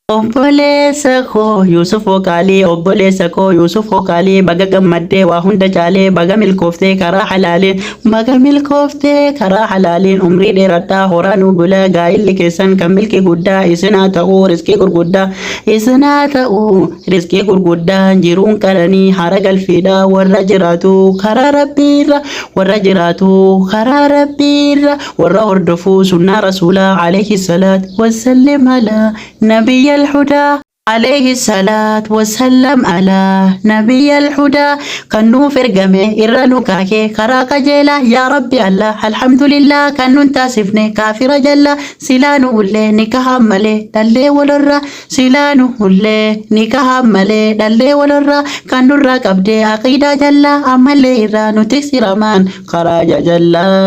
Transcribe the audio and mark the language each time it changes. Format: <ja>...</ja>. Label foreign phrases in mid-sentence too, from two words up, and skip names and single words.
<om>Obboleessa koo Yuusuf Okaalii, obboleessa koo Yuusuf Okaalii, baga gammaddee waa hunda caalee, baga milkooftee karaa halaaliin, baga milkooftee karaa halaaliin, umrii dheeradhaa, horaa nuu bula, gaa'illi keessan kan milkii guddaa isin haa ta'u, riskii gurguddaa isin haa ta'u, riskii gurguddaa jiruun qaranii hara galfiidha warra jiraatu karaa Rabbiirra, warra jiraatu karaa Rabbiirra, warra hordofu sunnaa Rasuulaa</om> <ar>عليه الصلاة والسلام على نبي الهدى. عليه الصلاة والسلام على نبي الهدى.</ar> <om>Kan nuuf ergame irra nu kaake karaa qajeela. Yaa Rabbi Allah, alhamdulillah, kan nun taasifne kaafira jalla. Silaa nu ulle ni kahan male dhallee walorra. Silaa nu ulle ni kahan male dhallee walorra. Kan nurraa qabde aqiidaa jalla. Ammallee irraa nu tiksi ramaan karaa jalla.</om>